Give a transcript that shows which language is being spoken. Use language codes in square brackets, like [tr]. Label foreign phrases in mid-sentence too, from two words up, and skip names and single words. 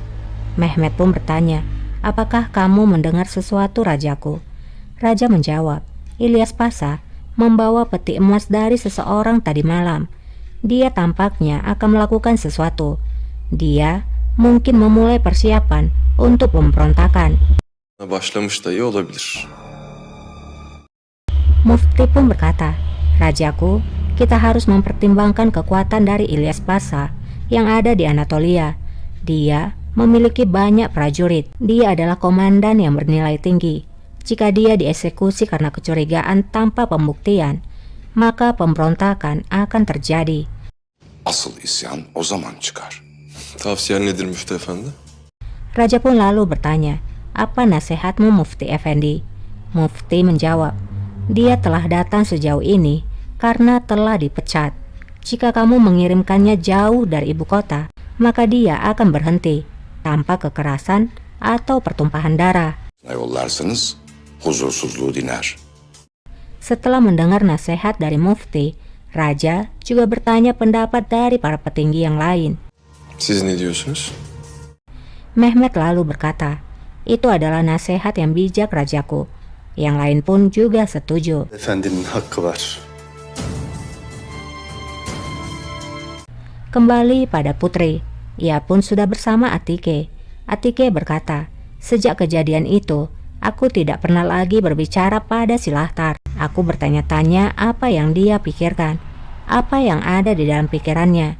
[id] Mehmet pun bertanya, apakah kamu mendengar sesuatu rajaku? Raja menjawab, Ilyas Pasha membawa peti emas dari seseorang tadi malam. Dia tampaknya akan melakukan sesuatu. Dia mungkin memulai persiapan untuk pemberontakan. [tr] Başlamış da iyi olabilir. [id] Mufti pun berkata, Rajaku, kita harus mempertimbangkan kekuatan dari Ilyas Pasha yang ada di Anatolia. Dia memiliki banyak prajurit. Dia adalah komandan yang bernilai tinggi. Jika dia dieksekusi karena kecurigaan tanpa pembuktian, maka pemberontakan akan terjadi. [tr] Asıl isyan o zaman çıkar. Tavsiyen nedir Müftü Efendi? [id] Raja pun lalu bertanya, apa nasihatmu Mufti Effendi? Mufti menjawab, dia telah datang sejauh ini karena telah dipecat. Jika kamu mengirimkannya jauh dari ibu kota, maka dia akan berhenti tanpa kekerasan atau pertumpahan darah. [tr] Yollarsanız huzursuzluğu diner. [id] Setelah mendengar nasihat dari Mufti, Raja juga bertanya pendapat dari para petinggi yang lain. [tr] Siz ne diyorsunuz? [id] Mehmet lalu berkata, itu adalah nasihat yang bijak Rajaku. Yang lain pun juga setuju. [tr] Efendinin hakkı var. [id] Kembali pada Putri, ia pun sudah bersama Atike. Atike berkata, sejak kejadian itu, aku tidak pernah lagi berbicara pada Silahtar. Aku bertanya-tanya apa yang dia pikirkan, apa yang ada di dalam pikirannya.